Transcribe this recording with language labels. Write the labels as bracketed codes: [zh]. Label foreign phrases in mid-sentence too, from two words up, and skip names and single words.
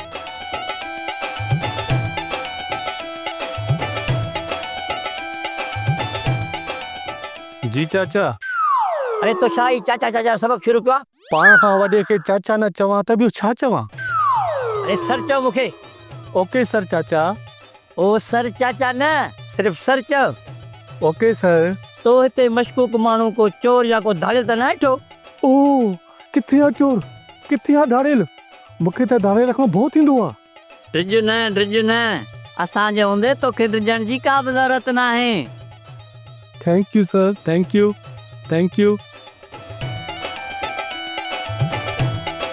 [sd] जी चाचा। अरे तो छा ई चाचा चाचा सबक शुरू कयो? पाण खां वॾे खे चाचा न चवां त ॿियो छा चवां? अरे सर चओ मूंखे। ओके सर चाचा। ओ सर चाचा न, सिर्फ सर चओ। ओके सर। तो हिते मशकूक माण्हू को चोर या को धाड़ियल त न ॾिठो? ओ किथे आहे चोर? किथे आहे धाड़ियल? मूंखे त धाड़े रखणु भउ थींदो आहे। ड्रिज न, असांजे हूंदे तोखे ड्रिजण जी का बि ज़रूरत न आहे। [en] Thank you sir, thank you, thank you.